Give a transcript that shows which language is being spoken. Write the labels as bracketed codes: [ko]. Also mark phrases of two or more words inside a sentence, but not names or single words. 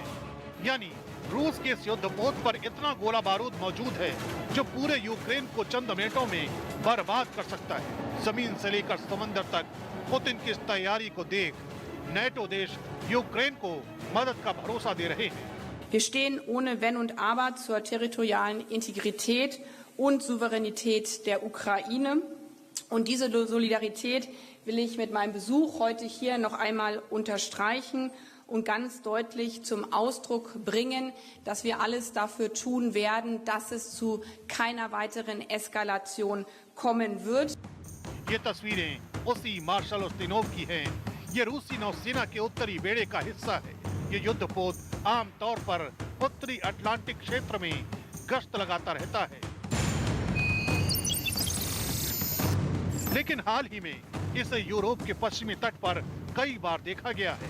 [hi] यानी रूस के इस युद्धपोत पर इतना गोला बारूद मौजूद है जो पूरे यूक्रेन को चंद मिनटों में बर्बाद कर सकता है। जमीन से लेकर समंदर तक पुतिन की इस तैयारी को देख नेटो देश यूक्रेन को मदद का भरोसा दे रहे हैं। [de] Wir stehen ohne Wenn und Aber zur territorialen Integrität und Souveränität der Ukraine. Und diese Solidarität will ich mit meinem Besuch heute hier noch einmal unterstreichen und ganz deutlich zum Ausdruck bringen, dass wir alles dafür tun werden, dass es zu keiner weiteren Eskalation kommen wird. [hi] ये तस्वीरें उसी मार्शल उस्तिनोव की हैं। ये रूसी नौसेना के उत्तरी बेड़े का हिस्सा है। ये युद्धपोत आमतौर पर उत्तरी अटलांटिक क्षेत्र में गश्त लगाता रहता है, लेकिन हाल ही में इसे यूरोप के पश्चिमी तट पर कई बार देखा गया है।